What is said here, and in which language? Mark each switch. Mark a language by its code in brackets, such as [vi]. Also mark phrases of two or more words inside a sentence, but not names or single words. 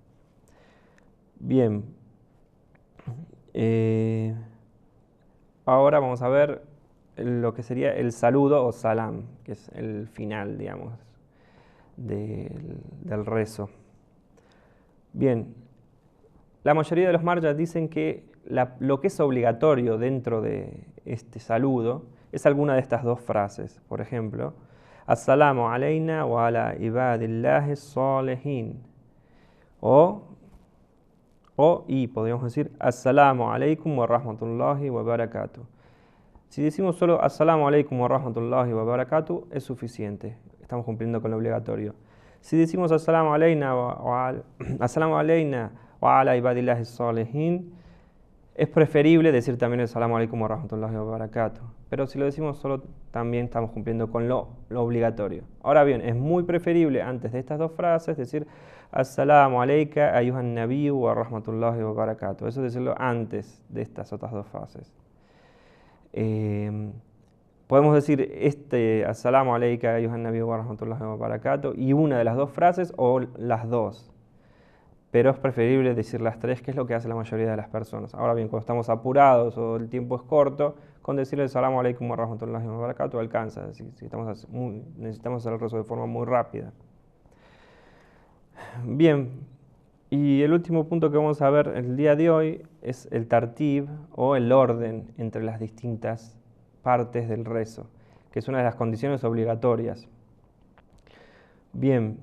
[es] Bien, ahora vamos a ver lo que sería el saludo o salam, que es el final, digamos, del rezo. Bien, la mayoría de los marjas dicen que lo que es obligatorio dentro de este saludo es alguna de estas 2 frases. Por ejemplo, [ar] السلام علينا و على عباد الله الصالحين. [es] Y podríamos decir [ar] السلام عليكم و رحمة الله و بركاته. [es] Si decimos solo [ar] السلام عليكم و رحمة الله و بركاته, [es] es suficiente. Estamos cumpliendo con lo obligatorio. Si decimos [ar] السلام علينا و على عباد الله الصالحين, [es] es preferible decir también [ar] السلام عليكم و رحمة الله و بركاته. [es] Pero si lo decimos solo, también estamos cumpliendo con lo obligatorio. Ahora bien, es muy preferible antes de estas 2 frases decir [ar] السلام عليك أيها النبي و رحمة الله و بركاته. [es] Eso es decirlo antes de estas otras 2 frases. Podemos decir [ar] السلام عليك أيها النبي و رحمة الله و بركاته [es] y una de las 2 frases o las 2. Pero es preferible decir las 3, que es lo que hace la mayoría de las personas. Ahora bien, cuando estamos apurados o el tiempo es corto, con decirle [ar] السلام عليكم و رحمة الله و بركاته [es] alcanza. Si necesitamos hacer el rezo de forma muy rápida. Bien, y el último punto que vamos a ver el día de hoy es el tartib o el orden entre las distintas partes del rezo, que es una de las condiciones obligatorias.